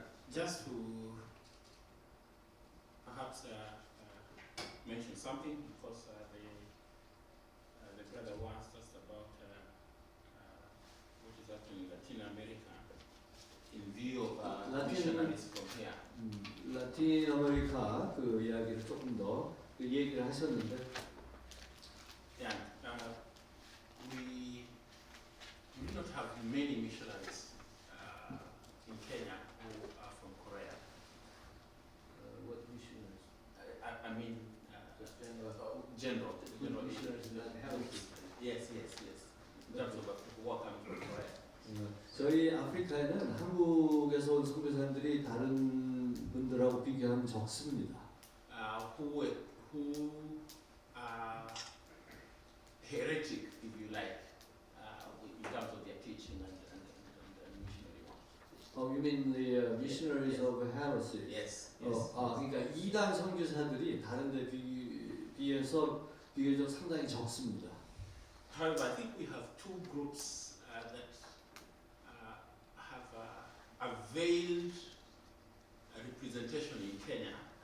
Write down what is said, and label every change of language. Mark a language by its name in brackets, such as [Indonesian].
[English] Just to perhaps mention something, because the brother asked us about what is happening in Latin America in view of missionaries from here. [Korean] 라틴 아메리카 그 이야기를 조금 더 그 얘기를 하셨는데. [English] And we do not have many missionaries in Kenya who are from Korea. What missionaries? I mean, Just general. general missionaries in Latin America. Yes. In terms of who are coming from Korea. [Korean] 저희 아프리카에는 한국에서 온 선교사님들이 다른 분들하고 비교하면 적습니다. [English] Who are heretic, if you like, in terms of their teaching and the missionary one. You mean the missionaries of heresy? Yes. [Korean] 그러니까 이단 선교사들이 다른데 비해서 비교적 상당히 적습니다. [English] However, I think we have two groups that have a veiled representation in Kenya.